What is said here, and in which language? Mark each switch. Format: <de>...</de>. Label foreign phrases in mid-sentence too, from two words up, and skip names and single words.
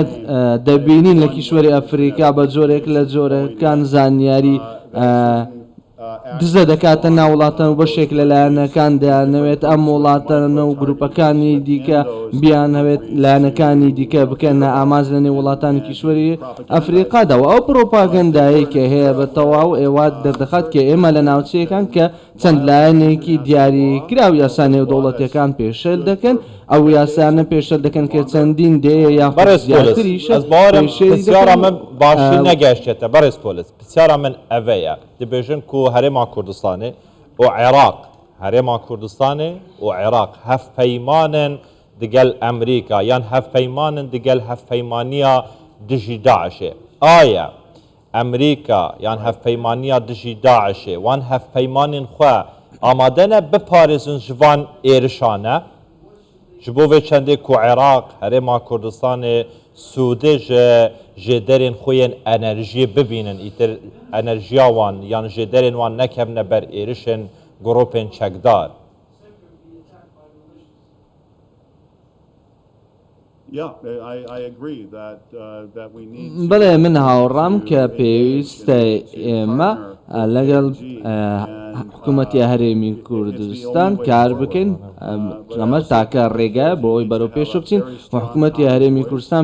<ckb>دەبینین لە کیشوەری ئەفریقا بە جۆرێک لە جۆرەکان زانیاری دزە دەکاتە ناو وڵاتە و بەشێک لەلایەنەکان دەیانەوێت ئەم وڵاتانە و گروپەکانی دیکە بیانەوێت لایەنەکانی دیکە بکەنە ئاماز لە نێو وڵاتانی کیشوەری ئەفریقاداوە ئەو پرۆپاگەندایە کە هەیە بە تەواو ئێوە دەردەخات کە ئێمە لە ناوچەیەکان کە چەند لایەنێکی دیاریکراو یاسا نێودەوڵەتیەکان پێشەل دەکەن ئەو یاسانە پێشەل دەکەن کە چەندین دەیە</ckb> <ku>یاخوارە من باشی نەگەشتێتە بەڕێز پۆلیس پرسیارە من ئەڤەیە دەبێژن و هەرێما کوردستانê û Iraq herêma Kurdistanê û Iraq hevpeymanin digel Emerîka yan hevpeymanin digel hevpeymaniya dijî Daişê aya Emerîka yan hevpeymaniya dijî Daişê wan hevpeymanên xwe amade ne biparêzin ji van êrişane ji bo vê çendê ku Iraq herêma Kurdistanê Sûdê ji derên xwe yên enerjiyê bibînin îtir enerjiya wan yan ji derên wan nekevne ber êrişên gropên çekdar.</ku> <ckb>بەڵێ من هاوڕام کە پێویستە ئێمە لەگەڵ حکوومەتی هەرێمی کوردستان کار بکەین ئەمە تاکە ڕێگە بۆ ئەوی بەرەو پێش بچین و حکوومەتی هەرێمی کوردستان</ckb>